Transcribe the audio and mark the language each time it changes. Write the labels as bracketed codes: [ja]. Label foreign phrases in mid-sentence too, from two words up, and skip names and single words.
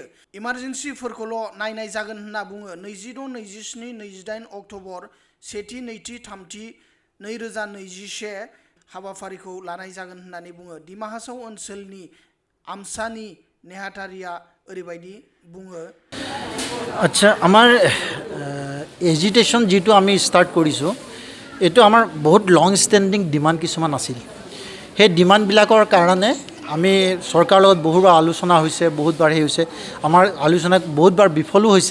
[brx] इमारजेन्सिफोरखौल' नायनाय जागोन होनना बुङो। 26, 27, 28 अक्ट'बर सेथि नैथि थामथि 2021 हाबाफारिखौ लानाय जागोन होननानै बुङो। डिमा हासाव ओनसोलनि आमसानि नेहाथारिया ओरैबायदि बुङो। [as] আচ্ছা আমাৰ এজিটেশ্যন যিটো আমি ষ্টাৰ্ট কৰিছোঁ এইটো আমাৰ বহুত লং ষ্টেণ্ডিং ডিমাণ্ড কিছুমান আছিল। সেই ডিমাণ্ডবিলাকৰ কাৰণে আমি চৰকাৰৰ লগত বহুবাৰ আলোচনা হৈছে, বহুতবাৰ হৈছে, আমাৰ আলোচনা বহুতবাৰ বিফলো হৈছে।